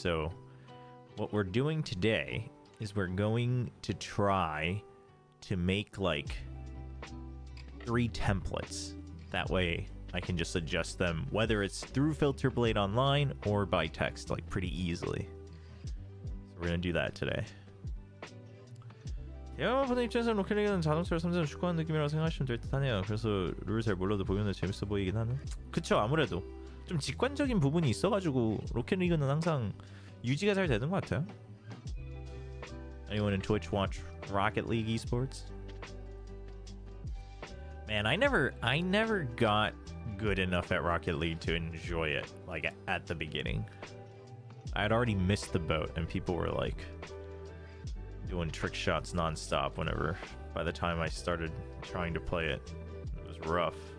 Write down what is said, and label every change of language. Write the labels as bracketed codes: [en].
[en] So what we're doing today is we're going to try to make like 3 templates. That way I can just adjust them, whether it's through Filterblade Online or by text, like pretty easily. So we're gonna do that today. [ko] 대화분의 입장에서 로켓리그는 자동차로 3점 축구하는 느낌이라고 생각하시면 될 듯하네요. 그래서 룰을 잘 몰라도 보면 재밌어 보이긴 하네. 그쵸, 아무래도 좀 직관적인 부분이 있어가지고 로켓리그는 항상 유지가 잘 되는 것 같아요. [en] Anyone in Twitch watch Rocket League esports? Man, I never got good enough at Rocket League to enjoy it like at the beginning. I had already missed the boat and people were like doing trick shots non-stop whenever by the time I started trying to play it. It was rough.